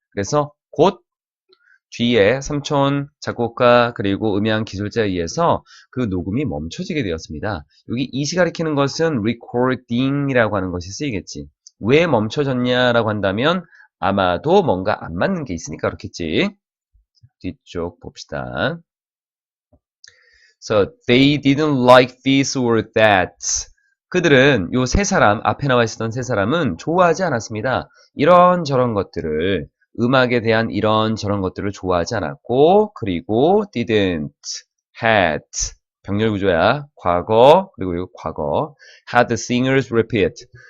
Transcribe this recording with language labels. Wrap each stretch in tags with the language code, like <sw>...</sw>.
<ko>그래서 곧 뒤에 삼촌 작곡가 그리고 음향 기술자에 의해서 그 녹음이 멈춰지게 되었습니다. 여기 이시 가리키는 것은 recording이라고 하는 것이 쓰이겠지. 왜 멈춰졌냐라고 한다면 아마도 뭔가 안 맞는 게 있으니까 그렇겠지. 뒤쪽 봅시다.</ko> <en>So they didn't like this or that.</en> <ko>그들은 요 세 사람, 앞에 나와 있었던 세 사람은 좋아하지 않았습니다. 이런저런 것들을, 음악에 대한 이런저런 것들을 좋아하지 않았고, 그리고 didn't, had, 병렬 구조야. 과거, 그리고 이거 과거.</ko> <en>had the singers repeat.</en>